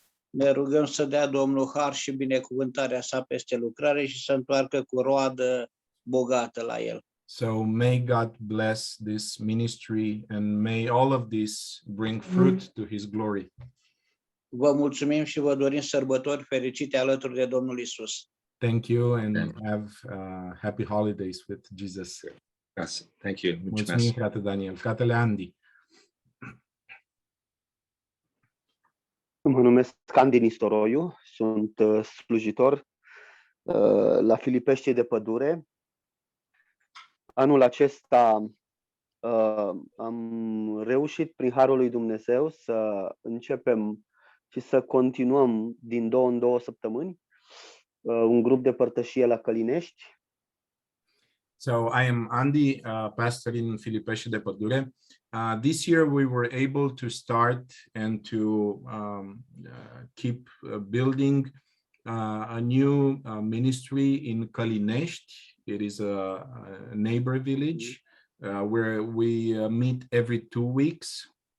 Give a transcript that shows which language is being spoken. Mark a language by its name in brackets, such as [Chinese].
[Romanian] Ne rugăm să dea Domnul har și binecuvântarea sa peste lucrare și să întoarcă cu roadă bogată la el. [English] So may God bless this ministry, and may all of this bring fruit to his glory. [Romanian] Vă mulțumim și vă dorim sărbători fericite alături de Domnul Isus. [English] Thank you, and have happy holidays with Jesus. Yes, thank you. [Romanian] Mulțumim, frate Daniel. Fratele Andy. Mă numesc Andy Nistoroiu, sunt slujitor la Filipești de Pădure. Anul acesta am reușit prin harul lui Dumnezeu să începem și să continuăm din 2 în 2 săptămâni un grup de părtășie la Călinești. [English] So I am Andy, pastor in Filipești de Pădure. This year we were able to start and to keep building a new ministry in Călinești. It is a neighbor village where we meet every 2 weeks.